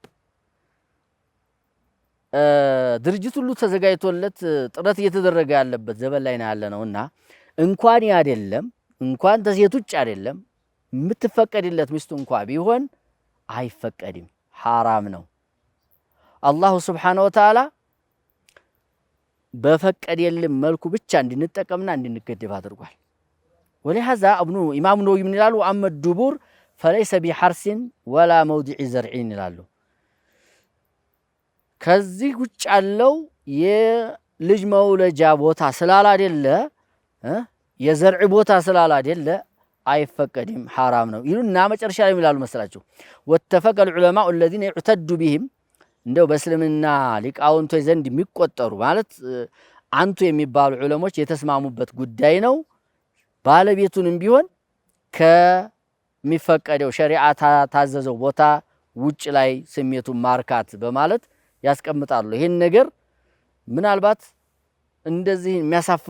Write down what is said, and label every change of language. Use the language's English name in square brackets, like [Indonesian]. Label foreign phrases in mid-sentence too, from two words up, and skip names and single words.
[Amharic] ድርጅት ሁሉ ተዘጋጅቶለት ጥረት እየተደረገ ያለበት ዘመን ላይ ያለነውና እንኳን አይደለም እንኳን ተሴት ውጭ አይደለም የምትፈቀድለት ሚስቱ እንኳን ቢሆን አይፈቀድም حرام ነው አላህ [Arabic] سبحانه وتعالى [Amharic] በፈቀደልን መልኩ ብቻ እንድንጠቀምና እንድንገደብ አድርጓል ولهذا ኢማሙ ነወዊ ምን ይላሉ [Arabic] أما الدبر فليس بحرس ولا موضع زرع [Amharic] ይላሉ ከዚህ ውጭ ያለው የልጅ መውለጃ ቦታ ስላላደለ የዘርዕ ቦታ ስላላደለ አይፈቀድም حرام ነው ይሉና መጨረሻ ላይ ይላሉ መስላችሁ [Arabic] واتفق العلماء الذين يعتد بهم [Amharic] እንደው በእስልምና ሊቃውንቶች ዘንድ የሚቆጠሩ ማለት አንቱ የሚባሉ ዑለሞች የተስማሙበት ጉዳይ ነው ባለቤቱንም ቢሆን ከሚፈቀደው ሸሪዓ ታዘዘው ቦታ ውጭ ላይ ስሜቱን ማርካት በማለት ያስቀምጣሉ ይሄን ነገር ምናልባት እንደዚህ የሚያሳፍር